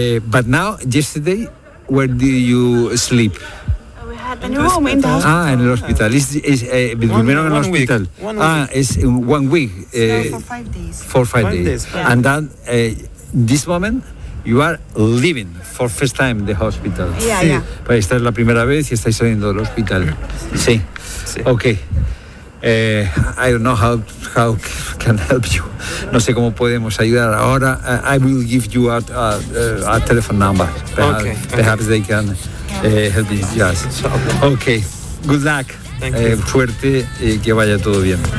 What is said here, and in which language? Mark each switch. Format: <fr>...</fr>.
<en>But now, yesterday, where did you sleep? We had a room in the hospital.</en> <es>Ah, en el hospital. Primero en el hospital.</es> <en>Week. It's 1 week. No, for five days. Yeah. And then, this moment, you are leaving for first time the hospital. Yeah,</en> <es>sí. Esta es la primera vez y estáis saliendo del hospital. Sí. Okay.</es> <en>I don't know how can help you.</en> <es>No sé cómo podemos ayudar ahora.</es> <en>I will give you a telephone number. Perhaps they can help you. Yes. Okay. Good luck. Thank you.</en> <es>Fuerte y que vaya todo bien.</es>